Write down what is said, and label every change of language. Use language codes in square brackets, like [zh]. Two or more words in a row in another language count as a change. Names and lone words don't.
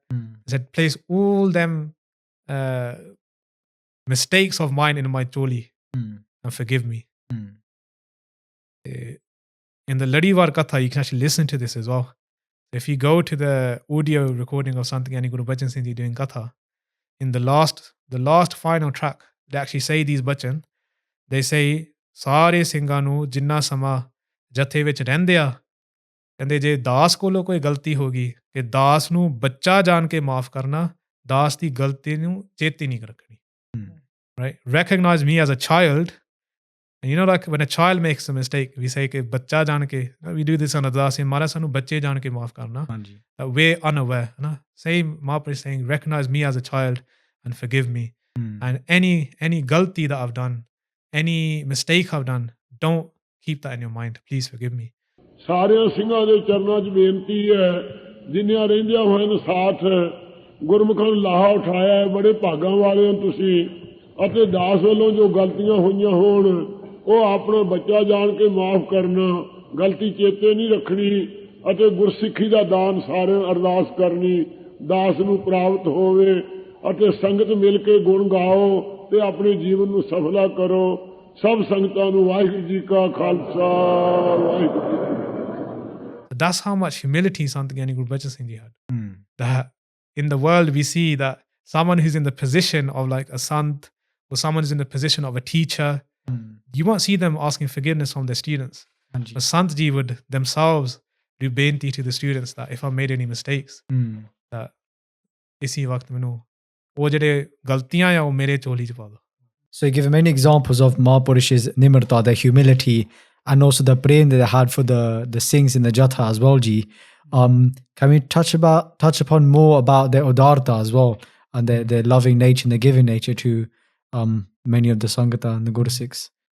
[en] They said, place all them mistakes of mine in my choli and forgive me. In the Larivaar Katha, you can actually listen to this as well. If you go to the audio recording of Sant Giani Gurbachan Singh Ji doing Katha, in the last final track, they actually say these bachan. They say, [pa] ਸਾਰੇ ਸਿੰਘਾਂ ਨੂੰ ਜਿੰਨਾ ਸਮਾਂ ਜਥੇ ਵਿੱਚ ਰਹਿੰਦੇ ਆ, ਕਹਿੰਦੇ ਜੇ ਦਾਸ ਕੋਲੋਂ ਕੋਈ ਗਲਤੀ ਹੋ ਗਈ ਕਿ ਦਾਸ ਨੂੰ ਬੱਚਾ ਜਾਣ ਕੇ ਮਾਫ ਕਰਨਾ, ਦਾਸ ਦੀ ਗਲਤੀ ਨੂੰ ਚੇਤੇ ਨਹੀਂ ਰੱਖਣੀ. [en] Right? Recognize me as a child. And you know, like when a child makes a mistake, we say [pa] ਕਿ ਬੱਚਾ ਜਾਣ ਕੇ, [en] we do this on अरदास, [pa] ਮਾਰਾ ਸਾਨੂੰ ਬੱਚੇ ਜਾਣ ਕੇ ਮਾਫ਼ ਕਰਨਾ. [en] That we're unaware. Na? Same Mahapurush saying, recognize me as a child and forgive me. And any galti that I've done, any mistake I've done, don't keep that in your mind. Please forgive me. [pa] ਸਾਰਿਆਂ ਸਿੰਘਾਂ ਦੇ ਚਰਨਾਂ 'ਚ ਬੇਨਤੀ ਹੈ, ਜਿੰਨਿਆਂ ਰਹਿੰਦਿਆਂ ਹੋਏ ਨੇ ਸਾਥ ਗੁਰਮੁਖਾਂ ਨੂੰ ਲਾਹਾ ਉਠਾਇਆ ਹੈ, ਬੜੇ ਭਾਗਾਂ ਵਾਲੇ ਹੋ ਤੁਸੀਂ. ਅਤੇ ਦਾਸ ਵੱਲੋਂ ਜੋ ਗਲਤੀਆਂ ਹੋਈਆਂ ਹੋਣ, ਉਹ ਆਪਣਾ ਬੱਚਾ ਜਾਣ ਕੇ ਮਾਫ ਕਰਨਾ, ਗਲਤੀ ਚੇਤੇ ਨਹੀਂ ਰੱਖਣੀ, ਅਤੇ ਗੁਰਸਿੱਖੀ ਦਾ ਦਾਨ ਸਾਰਿਆਂ ਅਰਦਾਸ ਕਰਨੀ, ਦਾਸ ਨੂੰ ਪ੍ਰਾਪਤ ਹੋਵੇ, ਅਤੇ ਸੰਗਤ ਮਿਲ ਕੇ ਗੁਣ ਗਾਓ ਤੇ ਆਪਣੇ ਜੀਵਨ ਨੂੰ ਸਫਲਾ ਕਰੋ. ਸਭ ਸੰਗਤਾਂ ਨੂੰ ਵਾਹਿਗੁਰੂ ਜੀ ਕਾ ਖਾਲਸਾ, ਵਾਹਿਗੁਰੂ ਜੀ ਕੀ ਫਤਿਹ. [en] That's how much humility Sant Giani Gurbachan Singh Ji had. That in the world we see that someone who's in the position of like a sant, or someone who's in the position of a teacher, you won't see them asking forgiveness from their students. But Sant Ji would themselves do benti to the students that if I made any mistakes, that [pa] ਇਸੀ ਵਕਤ ਮੈਨੂੰ ਵੋ ਜਿਹੜੇ ਗਲਤੀਆਂ ਯਾ ਵੋ ਮੇਰੇ ਚੋਲੀ ਚ ਪਾ ਦੋ. [en] So you give many examples of Mahapurush's nimarta, their humility, and also the prem that they had for the Singhs in the Jatha as well, Ji. Can we touch upon more about their udarta as well, and their loving nature and their giving nature to many of the Sangata and the Gursikhs?